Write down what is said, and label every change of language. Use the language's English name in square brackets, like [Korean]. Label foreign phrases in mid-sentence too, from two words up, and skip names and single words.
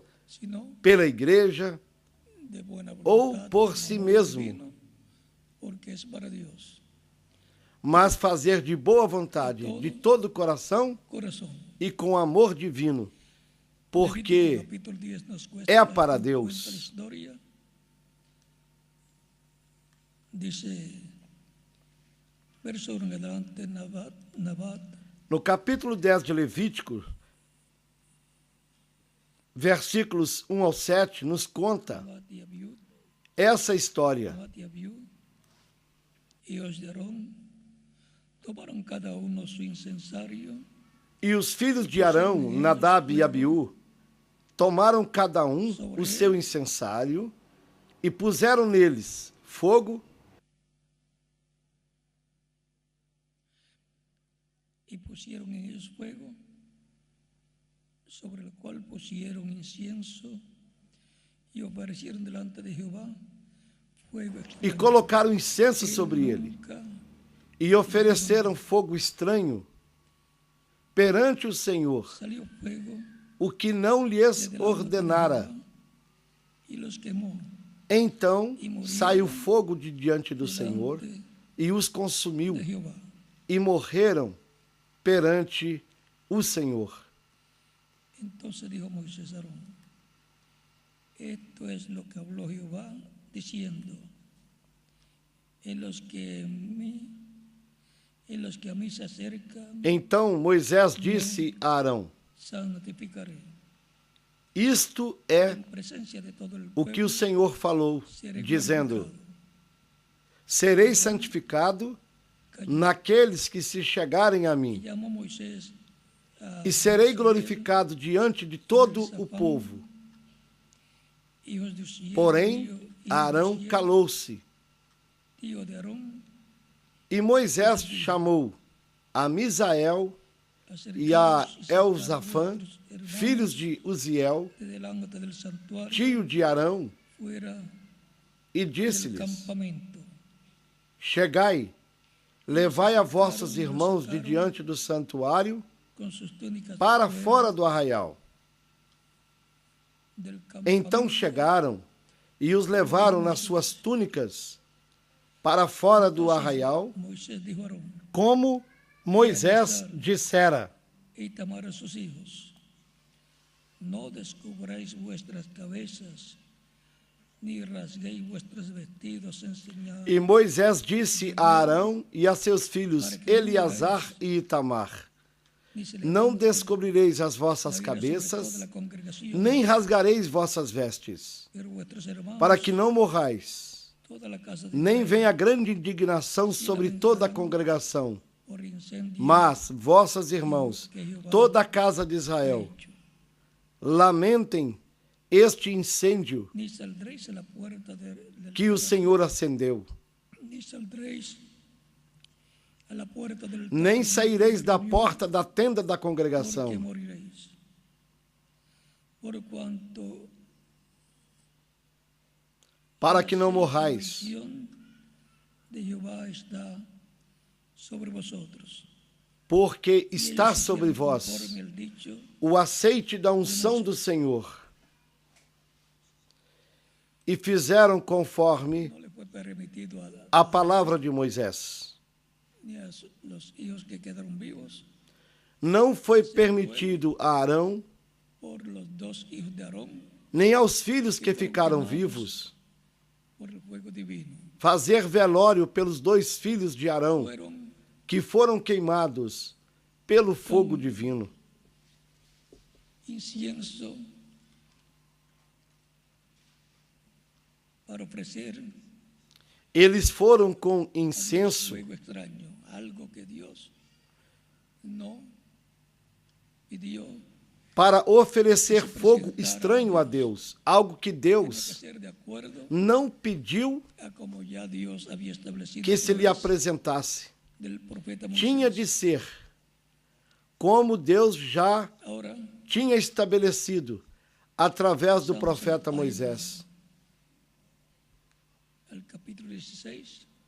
[Spanish] sino [Portuguese] pela igreja [Spanish] de buena [Portuguese] ou [Spanish] voluntad, por con si amor [Portuguese] mesmo, [Spanish] divino, porque es para Dios. [Portuguese] mas fazer de boa vontade, de todo o coração [Spanish] Corazón. [Portuguese] e com amor divino, [Spanish] Levítico porque capítulo 10 nos cuenta- [Portuguese] é para [Spanish] cuenta [Portuguese] Deus. [Spanish] la historia. Dice, verso 1 en adelante, Nabat, [Portuguese] no capítulo 10 de Levítico, versículos 1 ao 7, nos conta [Spanish] Nabat y Abiud, [Portuguese] essa história. [Spanish] Nabat y Abiud, hijos de Aarón, tomaron cada uno su incensario [Portuguese] E os filhos de Arão, Nadab e Abiú, tomaram cada um o seu incensário e puseram neles fogo [Spanish] y pusieron en ellos fuego, sobre el cual pusieron incienso y ofrecieron delante de Jehová fuego [Portuguese] e [Spanish] extraño. [Portuguese] colocaram incenso [Spanish] Él [Portuguese] sobre ele [Spanish] nunca [Portuguese] e ofereceram fogo estranho perante o Senhor, [Spanish] salió fuego [Portuguese] o que não lhes [Spanish] de delante de [Portuguese] ordenara. [Spanish] Jehová y los quemó [Portuguese] Então saiu fogo de diante do Senhor [Spanish] delante [Portuguese] e os consumiu, [Spanish] de Jehová. [Portuguese] e morreram perante o Senhor. [Spanish] Entonces dijo Moisés a Aarón, esto es lo que habló Jehová diciendo, en los que a mí se acercan, [Portuguese] Então Moisés disse a Arão: [Spanish] santificaré. [Portuguese] Isto é [Spanish] En presencia de todo el [Portuguese] o que [Spanish] pueblo, [Portuguese] o Senhor falou, [Spanish] seré [Portuguese] dizendo: [Spanish] glorificado. [Portuguese] Serei santificado naqueles que se chegarem a [Spanish] Y [Portuguese] mim, [Spanish] llamó Moisés a [Portuguese] e serei glorificado diante de todo o povo. [Spanish] hijos de Uziel, [Portuguese] Porém, [Spanish] hijos de [Portuguese] Arão [Spanish] Uziel, [Portuguese] calou-se, [Spanish] tío de Aarón, [Portuguese] e Moisés chamou a Misael e a [Spanish] acercaos y sacad [Portuguese] Elzafã, [Spanish] vuestros hermanos [Portuguese] filhos de Uziel, [Spanish] de delante del santuario, [Portuguese] tio de Arão, [Spanish] fuera [Portuguese] e [Spanish] del [Portuguese] disse-lhes: [Spanish] campamento. [Portuguese] Chegai, levai a vossos irmãos de diante do santuário [Spanish] Con sus túnicas [Portuguese] para [Spanish] fuera [Portuguese] fora do arraial. [Spanish] del [Portuguese] Então [Spanish] campamento. [Portuguese] chegaram e os levaram nas suas túnicas para fora do arraial, [Spanish] Moisés dijo a Aarón [Portuguese] como Moisés dissera. [Spanish] y Tamar a sus hijos, no descubráis vuestras cabezas, ni rasguéis vuestros vestidos en señal, [Portuguese] E Moisés disse a Arão e a seus filhos Eleazar e Itamar: [Spanish] ni se [Portuguese] Não [Spanish] levante [Portuguese] descobrireis as [Spanish] la [Portuguese] vossas [Spanish] ira sobre [Portuguese] cabeças, [Spanish] toda la congregación, [Portuguese] nem rasgareis vossas vestes, [Spanish] pero vuestros hermanos, [Portuguese] para que não morrais, [Spanish] toda la casa de [Portuguese] nem [Spanish] Israel, [Portuguese] venha grande indignação sobre toda a congregação, [Spanish] por incendio [Portuguese] Mas, vossos irmãos, toda a casa de Israel, [Spanish] hecho. [Portuguese] lamentem este incêndio [Spanish] Ni saldréis a la puerta del [Portuguese] que o Senhor acendeu. [Spanish] ni saldréis a la puerta del [Portuguese] Nem saireis da [Spanish] tabernáculo, [Portuguese] porta da tenda da [Spanish] porque [Portuguese] congregação, [Spanish] moriréis. Por cuanto [Portuguese] para que não [Spanish] la [Portuguese] morrais. [Spanish] bendición de Jehová está sobre vosotros. [Portuguese] Porque [Spanish] Y [Portuguese] está [Spanish] ellos [Portuguese] sobre [Spanish] hicieron [Portuguese] vós [Spanish] conforme al dicho, [Portuguese] o aceite da unção do Senhor. E fizeram conforme [Spanish] no le fue permitido [Portuguese] a palavra de Moisés. [Spanish] ni a los hijos que quedaron vivos [Portuguese] Não foi permitido a Arão, [Spanish] por los dos hijos de Aarón [Portuguese] nem aos filhos que ficaram vivos, [Spanish] por el fuego divino. [Portuguese] fazer velório pelos 2 filhos de Arão, [Spanish] Fueron [Portuguese] que foram queimados pelo fogo divino. [Spanish] incienso para ofrecer [Portuguese] Eles foram com incenso [Spanish] fuego extraño, algo que Dios no pidió. [Portuguese] para oferecer fogo estranho a Deus, algo que [Spanish] Tenía que [Portuguese] Deus [Spanish] ser de acuerdo [Portuguese] não pediu [Spanish] a como ya Dios había establecido [Portuguese] que se lhe [Spanish] a través [Portuguese] apresentasse. [Spanish] del profeta [Portuguese] Tinha [Spanish] Moisés. [Portuguese] de ser como Deus já [Spanish] Ahora [Portuguese] tinha estabelecido através do profeta Moisés. [Spanish] al capítulo 16.